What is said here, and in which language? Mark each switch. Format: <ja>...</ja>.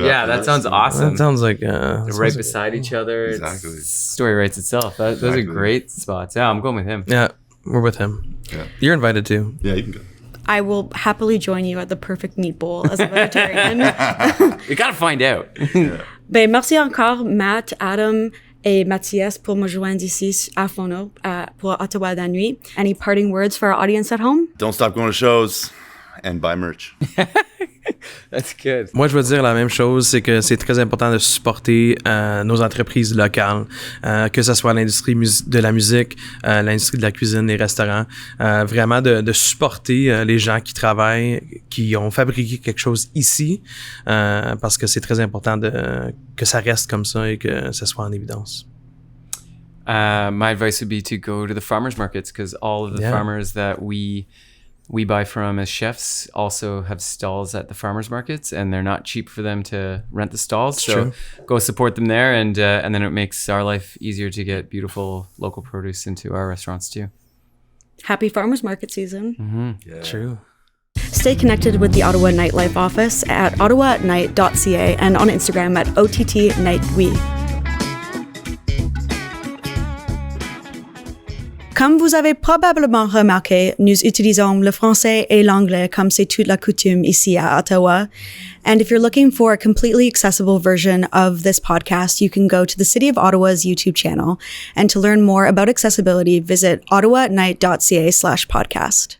<en>Yeah, after that this. sounds awesome. That sounds like... They're right beside each other. Exactly. Story writes itself. Those are Exactly. great spots. Yeah, I'm going with him. Yeah, we're with him. Yeah. You're invited too. Yeah, you can go. I will happily join you at the Perfect Meat Bowl as a vegetarian. We gotta find out.</en> <fr>Ben, merci encore, Matt, Adam, et Matías pour me joindre ici à FONO pour Ottawa At Night.</fr> <en>Any parting words for our audience at home? Don't stop going to shows and buy merch. That's good.</en> <fr>Moi, je veux dire la même chose, c'est que c'est très important de supporter nos entreprises locales, que ce soit l'industrie de la musique, l'industrie de la cuisine, les restaurants, vraiment de supporter les gens qui travaillent, qui ont fabriqué quelque chose ici, parce que c'est très important que ça reste comme ça et que ça soit en évidence.</fr> <en>My advice would be to go to the farmers markets because all of the farmers that we buy from as chefs also have stalls at the farmers markets, and they're not cheap for them to rent the stalls. So go support them there, and then it makes our life easier to get beautiful local produce into our restaurants too. Happy farmers market season. Yeah. True. Stay connected with the Ottawa Nightlife office at ottawaatnight.ca and on Instagram at OTTNightWe.</en> <fr>Comme vous avez probablement remarqué, nous utilisons le français et l'anglais comme c'est toute la coutume ici à Ottawa.</fr> <en>And if you're looking for a completely accessible version of this podcast, you can go to the City of Ottawa's YouTube channel. And to learn more about accessibility, visit ottawaatnight.ca/podcast.</en>